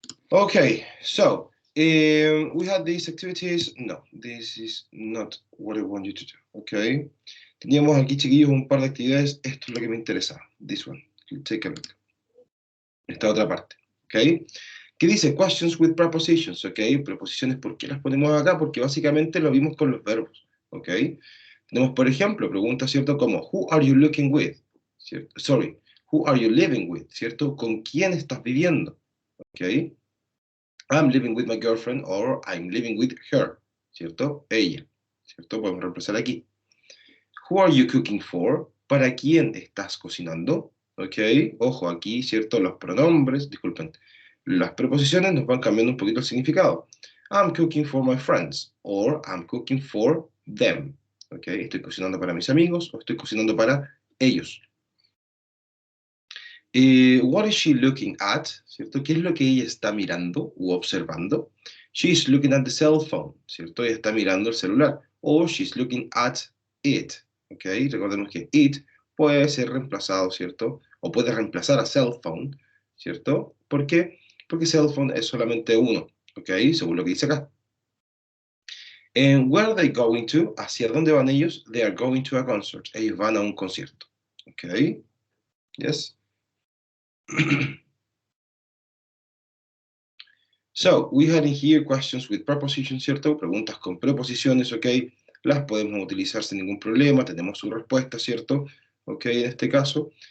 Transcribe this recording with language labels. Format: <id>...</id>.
<en>Okay, so we had these activities. No, this is not what I want you to do. Okay.</en> <es>Teníamos aquí, chiquillos, un par de actividades. Esto es lo que me interesa.</es> <en>This one. Take a look.</en> <es>Esta otra parte.</es> <en>Okay.</en> <es>¿Qué dice?</es> <en>Questions with prepositions. Okay.</en> <es>Preposiciones, ¿por qué las ponemos acá? Porque básicamente lo vimos con los verbos. Okay. Tenemos, por ejemplo, preguntas, ¿cierto?</es> <en>Como, who are you looking with? ¿Cierto? Sorry. Who are you living with? ¿Cierto?</en> <es>¿Con quién estás viviendo?</es> <en>Okay. I'm living with my girlfriend or I'm living with her, ¿cierto?</en> <es>Ella, ¿cierto? Podemos reemplazar aquí.</es> <en>Who are you cooking for?</en> <es>¿Para quién estás cocinando? ¿Ok? Ojo, aquí, ¿cierto? Los pronombres, disculpen, las preposiciones nos van cambiando un poquito el significado.</es> <en>I'm cooking for my friends or I'm cooking for them. ¿Ok?</en> <es>Estoy cocinando para mis amigos o estoy cocinando para ellos.</es> <en>What is she looking at?</en> <es>¿Cierto? ¿Qué es lo que ella está mirando u observando?</es> <en>She's looking at the cell phone, ¿cierto?</en> <es>Ella está mirando el celular. O</es> <en>she's looking at it,</en> <es>¿ok? Recordemos que it puede ser reemplazado, ¿cierto? O puede reemplazar a cell phone, ¿cierto? ¿Por qué? Porque cell phone es solamente uno, ¿ok? Según lo que dice acá.</es> <en>And where are they going to?</en> <es>¿Hacia dónde van ellos?</es> <en>They are going to a concert.</en> <es>Ellos van a un concierto, ¿ok? Yes.</es> <en>So, we had in here questions with prepositions, ¿cierto?</en> <es>Preguntas con preposiciones,</es> <en>¿ok?</en> <es>Las podemos utilizar sin ningún problema, tenemos su respuesta, ¿cierto? ¿Ok? En este caso.</es>